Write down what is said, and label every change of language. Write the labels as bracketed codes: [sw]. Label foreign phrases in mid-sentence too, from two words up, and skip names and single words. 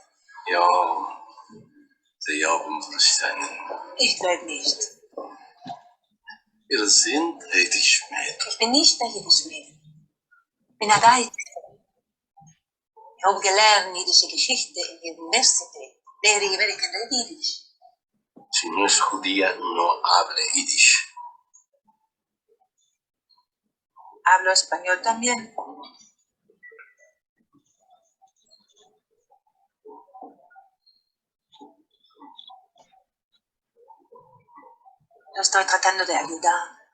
[de] Ja, Sie haben verstanden. Ich glaube nicht. Wir sind Edith Schmidt. Ich bin nicht der Jiddisch-Mädel. Ich bin ein Deutscher. Ich habe gelernt jiddische Geschichte in der Universität. Lehre ich wirklich Jiddisch. [es] Si no es judía, no hable Yiddish. Hablo español también. Lo estoy tratando de ayudar.